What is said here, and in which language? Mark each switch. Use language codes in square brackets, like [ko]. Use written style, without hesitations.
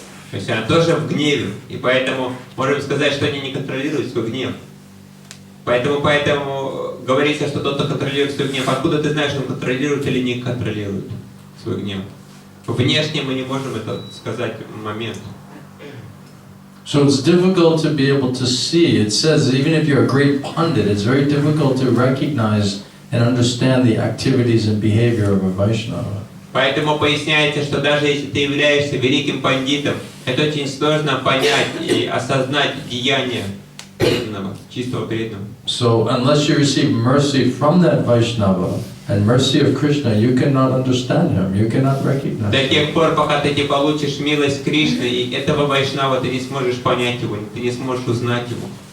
[ru] То есть она тоже в гневе, и поэтому можем сказать, что они не контролируют свой гнев. Поэтому говорится, что тот, кто контролирует свой гнев, откуда ты знаешь, он контролирует или не контролирует свой гнев? Внешне мы не можем это сказать в момент. [en] So it's difficult to be able to see. It says even if you're a great pundit, it's very difficult to recognize and understand the activities and behavior of a Vaishnava. [ru] Поэтому поясняется, что даже если ты являешься великим пандитом, это очень сложно понять и осознать деяния преданного, чистого преданного. [en] So unless you receive mercy from that Vaishnava and mercy of Krishna, you cannot understand him, you cannot recognize [ru] До [en] him. [ru] тех пор, пока ты не получишь милость Кришны и этого Вайшнава, ты не сможешь понять его, ты не сможешь узнать его.